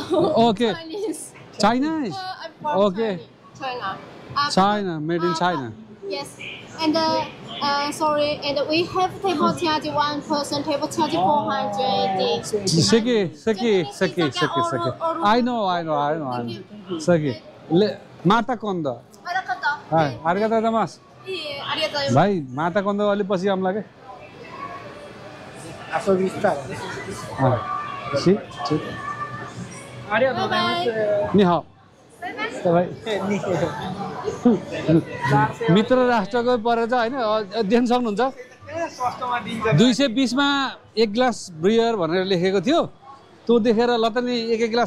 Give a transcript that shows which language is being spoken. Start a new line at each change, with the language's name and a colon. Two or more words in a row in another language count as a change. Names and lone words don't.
English: Okay. Chinese. Chinese? I'm from Okay. China. China, made in China. Yes. And sorry, and we have table charge one person, table charge 400. Seki. I know.
Japanese: Seki. Mata kondo. Hai, arigatou gozaimasu. はい、また今度
Nepali: अलि पछि आउँला के नि हाउ मित्र राष्ट्रको परेछ हैन देख्न सक्नुहुन्छ 220 मा एक ग्लास ब्रियर भनेर लेखेको थियो त्यो देखेर ल त नि एक ग्लास